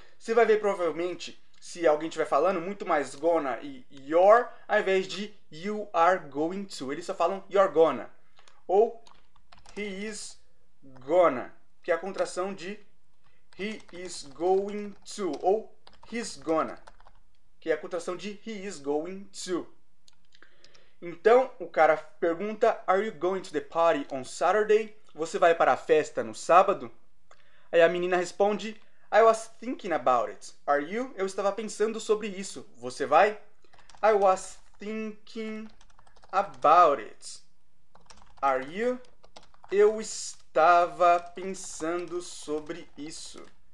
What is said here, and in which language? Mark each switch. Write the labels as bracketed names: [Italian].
[Portuguese] Você vai ver provavelmente, se alguém estiver falando, muito mais gonna e your, ao invés de you are going to. Eles só falam [English] you're gonna. [Portuguese] Ou [English] he is gonna, [Portuguese] que é a contração de [English] he is going to. [Portuguese] Ou [English] he's gonna, [Portuguese] que é a contração de [English] he is going to. [Portuguese] Então, o cara pergunta, [English] Are you going to the party on Saturday? [Portuguese] Você vai para a festa no sábado? Aí a menina responde, [English] I was thinking about it. Are you? [Portuguese] Eu estava pensando sobre isso. Você vai? [English] I was thinking about it. Are you? [Portuguese] Eu estava pensando sobre isso.